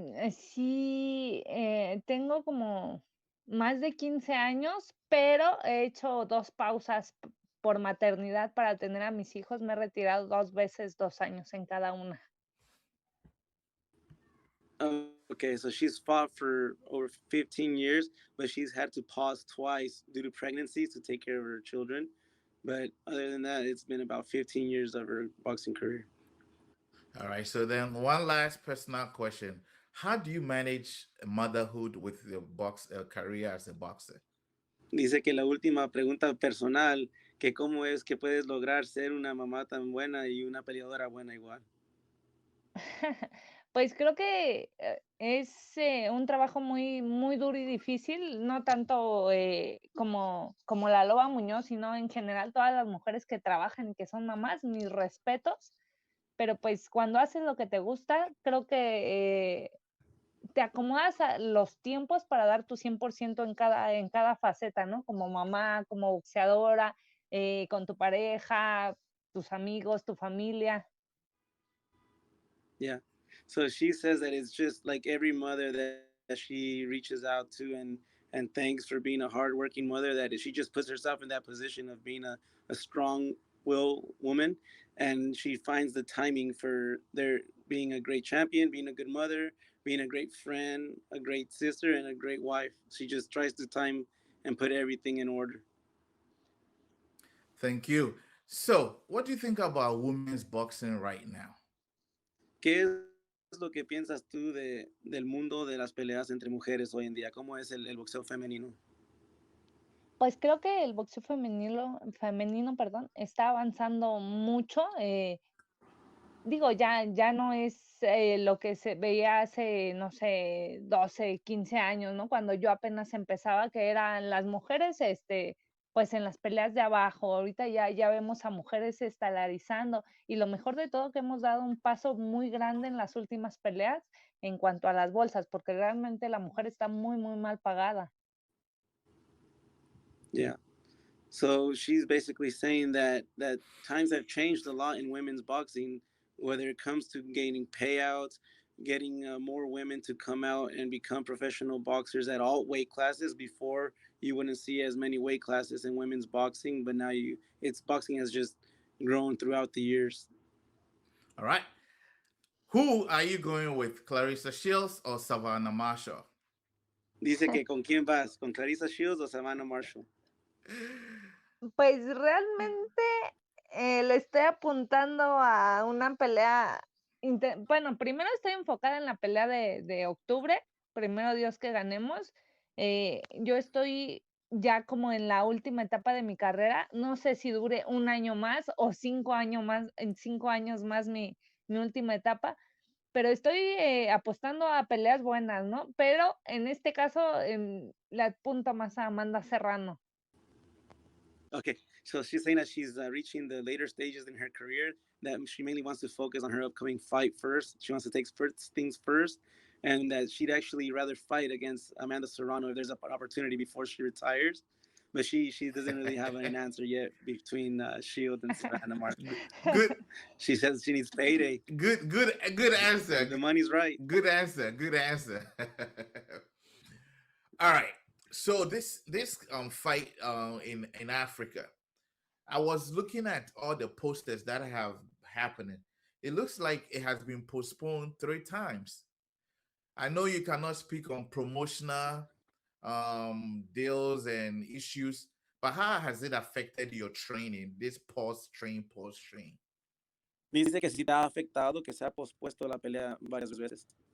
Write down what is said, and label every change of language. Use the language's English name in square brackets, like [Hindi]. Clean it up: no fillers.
[Spanish] Sí, tengo como más de 15 años, pero he hecho 2 pausas por maternidad para tener a mis hijos. Me he retirado 2 veces, 2 años en cada una. [English] Okay, so she's fought for over 15 years, but she's had to pause twice due to pregnancies to take care of her children. But other than that, it's been about 15 years of her boxing career. All right, so then one last personal question. How do you manage motherhood with your career as a boxer? [Spanish] Dice que la última pregunta personal, que cómo es que puedes lograr ser una mamá tan buena y una peleadora buena igual. Pues creo que es un trabajo muy, muy duro y difícil, no tanto como la Loba Muñoz, sino en general todas las mujeres que trabajan y que son mamás, mis respetos. Pero pues cuando haces lo que te gusta, creo que te acomodas a los tiempos para dar tu 100% en cada faceta, ¿no? Como mamá, como boxeadora, con tu pareja, tus amigos, tu familia. [English] Yeah. So she says that it's just like every mother that she reaches out to and thanks for being a hardworking mother, that she just puts herself in that position of being a strong self-will woman, and she finds the timing for their being a great champion, being a good mother, being a great friend, a great sister, and a great wife. She just tries to time and put everything in order. Thank you. So, what do you think about women's boxing right now? [Spanish] ¿Qué es lo que piensas tú del mundo de las peleas entre mujeres hoy en día? ¿Cómo es el boxeo femenino? Pues creo que el boxeo femenino, perdón, está avanzando mucho. Digo, ya no es lo que se veía hace, no sé, 12, 15 años, ¿no? Cuando yo apenas empezaba, que eran las mujeres, pues en las peleas de abajo. Ahorita ya vemos a mujeres estelarizando y lo mejor de todo que hemos dado un paso muy grande en las últimas peleas en cuanto a las bolsas, porque realmente la mujer está muy mal pagada. [English] Yeah. So she's basically saying that times have changed a lot in women's boxing, whether it comes to gaining payouts, getting more women to come out and become professional boxers at all weight classes. Before, you wouldn't see as many weight classes in women's boxing, but now it's boxing has just grown throughout the years. All right. Who are you going with, Clarissa Shields or Savannah Marshall? [Spanish] Dice que con quién vas, con Clarissa Shields o Savannah Marshall. Pues realmente le estoy apuntando a una pelea. Bueno, primero estoy enfocada en la pelea de octubre. Primero Dios que ganemos. Yo estoy ya como en la última etapa de mi carrera. No sé si dure un año más o 5 años más, en 5 años más mi última etapa. Pero estoy apostando a peleas buenas, ¿no? Pero en este caso le apunto más a Amanda Serrano. [English] Okay, so she's saying that she's reaching the later stages in her career, that she mainly wants to focus on her upcoming fight first. She wants to take first things first, and that she'd actually rather fight against Amanda Serrano if there's an opportunity before she retires. But she doesn't really have an answer yet between Shield and Savannah Marshall. Good, She says she needs payday. good answer. The money's right. Good answer. Good answer. All right. So this fight in Africa, I was looking at all the posters that have happening. It looks like it has been postponed 3 times. I know you cannot speak on promotional deals and issues, but how has it affected your training? This pause train, pause train. [Spanish] Dice que sí te ha afectado que se ha pospuesto la pelea varias veces.